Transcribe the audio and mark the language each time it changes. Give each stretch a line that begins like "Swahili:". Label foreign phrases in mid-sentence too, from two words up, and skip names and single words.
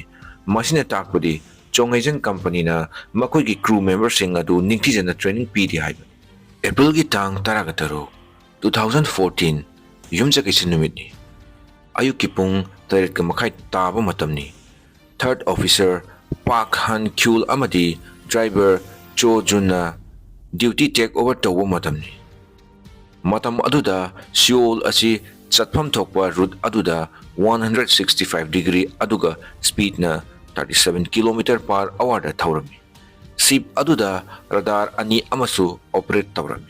Manipuri: Masina takpadi Chonghejen company na makhoi gi
English: crew members
Manipuri: sing adu ningtijana training pidi haiba. April gi tang 13 2014 yumja kisin numitni. Ayuki pung tarit ka makhai taba matamni.
English: Third officer
Manipuri: Park Han Kyul amadi driver Cho Junna
English: duty take over
Manipuri: tawba matamni. Matam aduda Seoul asi chatpham thokpa route aduda 165 degree aduga speed na 37 km/h da thaurami. Ship aduda radar ani amasu operate tawrami.